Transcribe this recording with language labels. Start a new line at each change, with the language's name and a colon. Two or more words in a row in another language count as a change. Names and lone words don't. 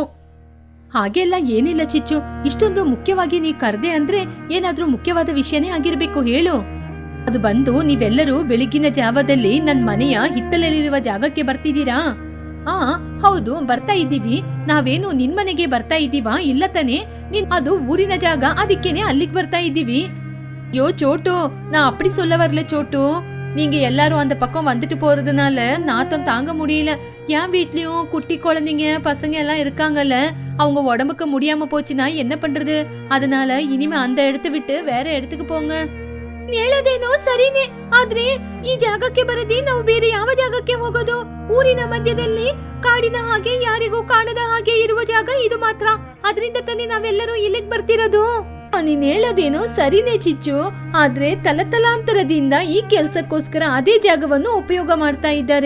Kannada: ಹಾಗೆಲ್ಲ ಏನಿಲ್ಲ ಚಿಚ್ಚು, ಇಷ್ಟೊಂದು ಮುಖ್ಯವಾಗಿ ನೀ ಕರೆದೆ ಅಂದ್ರೆ ಏನಾದ್ರೂ ಮುಖ್ಯವಾದ ವಿಷಯನೇ ಆಗಿರ್ಬೇಕು. ಹೇಳು. ಅದು ಬಂದು ನೀವೆಲ್ಲರೂ ಬೆಳಗಿನ ಜಾವದಲ್ಲಿ ನನ್ ಮನೆಯ ಹಿತ್ತಲಲ್ಲಿರುವ ಜಾಗಕ್ಕೆ ಬರ್ತಿದ್ದೀರಾ? ಹೌದು, ಬರ್ತಾ ಇದ್ದೀವಿ. ನಾವೇನು ನಿನ್ ಮನೆಗೆ ಬರ್ತಾ ಇದ್ದೀವಾ? ಇಲ್ಲ ತಾನೆ, ಅದು ಊರಿನ ಜಾಗ, ಅದಕ್ಕೇನೆ ಅಲ್ಲಿಗೆ ಬರ್ತಾ ಇದ್ದೀವಿ.
Tamil: யோ சோட்டு, நான் அப்படி சொல்ல வரல சோட்டு. நீங்க எல்லாரும் அந்த பக்கம் வந்துட்டு போறதுனால நாத்தம் தாங்க முடியல. என் வீட்லயும் குட்டி குழந்தைங்க பசங்க எல்லாம் இருக்காங்கல்ல, அவங்க உடம்புக்கு முடியாம போச்சுன்னா என்ன பண்றது? அதனால இனிமே அந்த இடத்தை விட்டு வேற இடத்துக்கு போங்க.
Kannada: ಹೇಳೋದೇನೋ ಸರಿನೇ, ಆದ್ರೆ ಈ ಜಾಗಕ್ಕೆ ಬರದಿ ನಾವು ಬೇರೆ ಯಾವ ಜಾಗಕ್ಕೆ ಹೋಗೋದು? ಊರಿನ ಮಧ್ಯದಲ್ಲಿ ಕಾಡಿನ ಹಾಗೆ ಯಾರಿಗೂ ಕಾಣದ ಹಾಗೆ ಇರುವ ಜಾಗ ಇದು ಮಾತ್ರ. ಅದರಿಂದ ತಾನೇ ನಾವೆಲ್ಲರೂ ಇಲ್ಲಿಗೆ ಬರ್ತಿರೋದು. ನೀನ್ ಹೇಳೋದೇನೋ ಸರಿನೇ ಚಿಚ್ಚು, ಆದ್ರೆ ತಲತಲಾಂತರದಿಂದ ಈ ಕೆಲ್ಸಕ್ಕೋಸ್ಕರ ಅದೇ ಜಾಗವನ್ನು ಉಪಯೋಗ ಮಾಡ್ತಾ ಇದ್ದಾರೆ.